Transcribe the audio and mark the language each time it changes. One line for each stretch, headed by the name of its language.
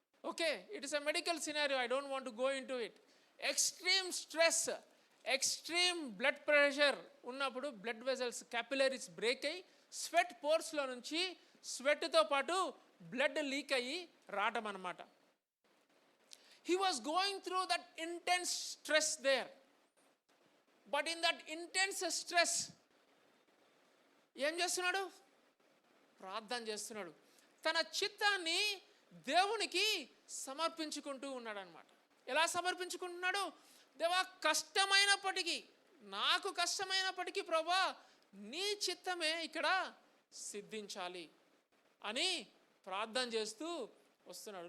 Telugu: Okay,
English: It is a medical scenario, I don't want to go in to it.
Telugu: Extreme stress, extreme blood pressure ఉన్నప్పుడు blood vessels, capillaries break అయ్యి sweat పోర్స్లో నుంచి స్వెట్తో పాటు blood leak అయ్యి రావటం అన్నమాట.
English: He was going through that intense stress there. But in that intense stress,
Telugu: ఏం చేస్తున్నాడు? ప్రార్థన చేస్తున్నాడు. తన చిత్తాన్ని దేవునికి సమర్పించుకుంటూ ఉన్నాడు అనమాట. ఎలా సమర్పించుకుంటున్నాడు? దేవా కష్టమైనప్పటికీ, నాకు కష్టమైనప్పటికీ ప్రభా నీ చిత్తమే ఇక్కడ సిద్ధించాలి అని ప్రార్థన చేస్తూ వస్తున్నాడు.